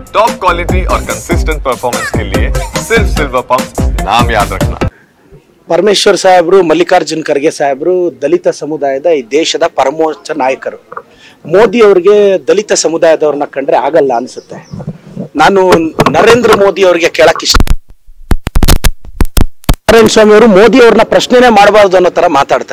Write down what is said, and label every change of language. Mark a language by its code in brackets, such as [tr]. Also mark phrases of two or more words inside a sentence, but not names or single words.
[en] top quality [hi] और [en] consistent performance [hi] के लिए सिर्फ सिल्वर पंप नाम याद रखना। [kn] ಪರಮೇಶ್ವರ್ ಸಾಹೇಬರು, ಮಲ್ಲಿಕಾರ್ಜುನ್ ಖರ್ಗೆ ಸಾಹೇಬರು ದಲಿತ ಸಮುದಾಯದ ಈ ದೇಶದ ಪರಮೋಚ್ಚ ನಾಯಕರು. ಮೋದಿ ಅವರಿಗೆ ದಲಿತ ಸಮುದಾಯದವ್ರನ್ನ ಕಂಡ್ರೆ ಆಗಲ್ಲ ಅನ್ಸುತ್ತೆ. ನಾನು ನರೇಂದ್ರ ಮೋದಿ ಅವರಿಗೆ ಕೇಳಕ್ ಇಷ್ಟ. ನಾರಾಯಣ ಸ್ವಾಮಿ ಅವರು ಮೋದಿ ಅವ್ರನ್ನ ಪ್ರಶ್ನೆನೇ ಮಾಡಬಾರ್ದು ಅನ್ನೋ ತರ ಮಾತಾಡ್ತಾರೆ.